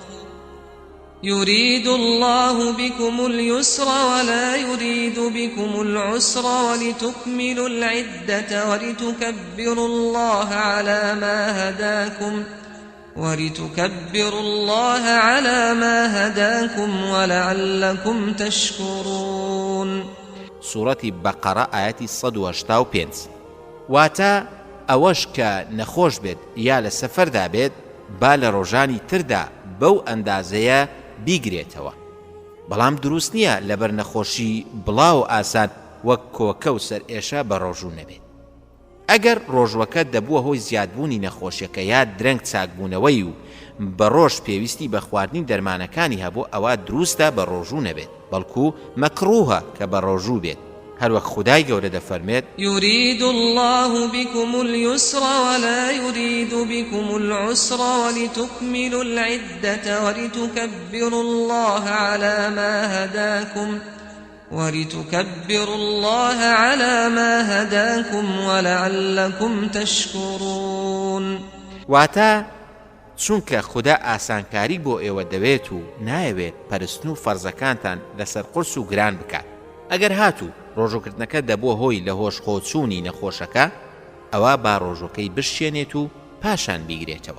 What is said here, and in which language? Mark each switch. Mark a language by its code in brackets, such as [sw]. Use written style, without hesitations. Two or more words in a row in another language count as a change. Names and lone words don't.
[ar] يريد الله بكم اليسر ولا يريد بكم العسر ولتكملوا العدة ولتكبروا الله على ما هداكم ولعلكم تشكرون. سورة بقرة آياتي 185. [ckb] واتا ئەوەش کە نەخۆش بێت یا لە سەفەردا بێت با لە ڕۆژانی تردا بەو ئەندازەیە بیگرێتەوە. بەڵام دروست نییە لەبەر نەخۆشی بڵاو ئاسان وەک کۆکە و سەر ئێشە بە ڕۆژوو نەبێت. ئەگەر ڕۆژوەکە دەبووە هۆی زیادبوونی نەخۆشیەکە یا درەنگ چاکبوونەوەی و بە ڕۆژ پێویستی بە خواردنی دەرمانەکانی هەبوو، ئەوە دروستە بە ڕۆژوو نەبێت، بەڵکو مەکروهە کە بە ڕۆژوو بێت. هەروەک خودای گەورە دەفەرمێت [ar] يريد الله بكم اليسر ولا يريد بكم العسر ولتكملوا العدة ولتكبروا الله على ما هداكم ولعلكم تشكرون. [ckb] واتە چونکە خوددا ئاسانکاری بۆ ئێوە دەوێت و نایەوێت پەرستن و فەرزەکانتان لەسەر قورس و گران بکات. ئەگەر هاتوو ڕۆژوگرتنەکە دەبووە هۆی لە هۆش خۆچوونی نەخۆشەکە، ئەوە با ڕۆژەکەی بشێنێت و پاشان بیگرێتەوە.